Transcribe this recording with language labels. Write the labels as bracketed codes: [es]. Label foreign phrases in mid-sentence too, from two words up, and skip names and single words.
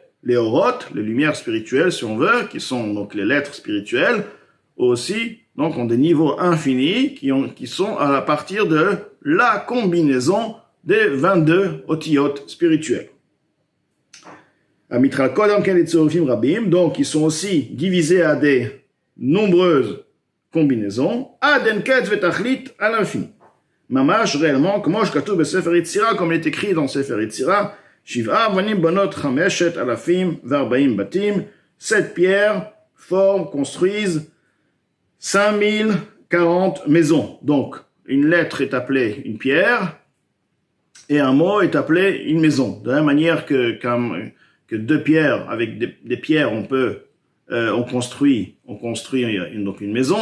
[fr] Les orotes, les lumières spirituelles si on veut, qui sont donc les lettres spirituelles, aussi donc ont des niveaux infinis qui sont à partir de la combinaison des 22 otiyot spirituels. Donc ils sont aussi divisés à des nombreuses combinaisons, à l'infini. Mamash réellement, comme il est écrit dans Sefer Yetzira, [he] שבע אבנים בונות חמשת אלפים וארבעים בתים, [fr] 7 pierres forment, construisent 5040 maisons. Donc une lettre est appelée une pierre et un mot est appelé une maison. De la même manière que deux pierres, avec des pierres, on construit donc une maison.